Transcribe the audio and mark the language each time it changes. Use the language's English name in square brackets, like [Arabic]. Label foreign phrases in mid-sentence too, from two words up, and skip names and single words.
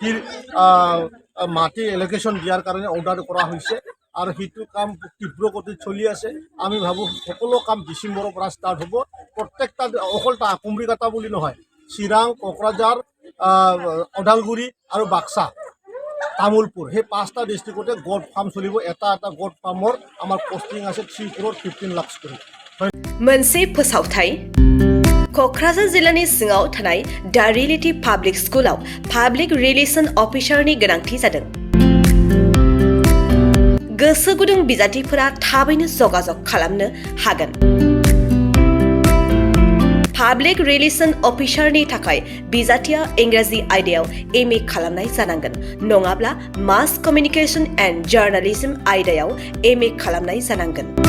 [Assamese] মাটি এল'কেশ্যন দিয়াৰ কাৰণে অৰ্ডাৰ কৰা হৈছে আৰু সেইটো কাম তীব্ৰ গতিত চলি আছে আমি ভাবোঁ সকলো কাম ডিচেম্বৰৰ পৰা ষ্টাৰ্ট হ'ব প্ৰত্যেকটা অকল কুমৰিকাটা বুলি নহয় চিৰাং কোকৰাঝাৰ ওদালগুৰি আৰু বাক্সা তামোলপুৰ সেই 5টা ডিষ্ট্ৰিক্টতে [English] goat farm [Assamese] চলিব এটা [English] goat farm [Assamese] আমাৰ পষ্টিং আছে 3 crore 15 লাখ কৰি [Bodo] मोनसे फोसावथाय क'क्राझार जिल्लानि सिङाव थानाय दा रियेलिटी पाब्लिक स्कुलाव [English] public relation officer [Bodo] गोनांथि जादों गोसो गुदुं बिजाथिफोरा थाबैनो जगाजग खालामनो हागोन [English] public relation officer [Bodo] थाखाय बिजाथिया इंराजि आयदायाव MA खालामनाय जानांगोन नङाब्ला [English] mass communication and journalism [Bodo] आयदायाव MA खालामनाय जानांगोन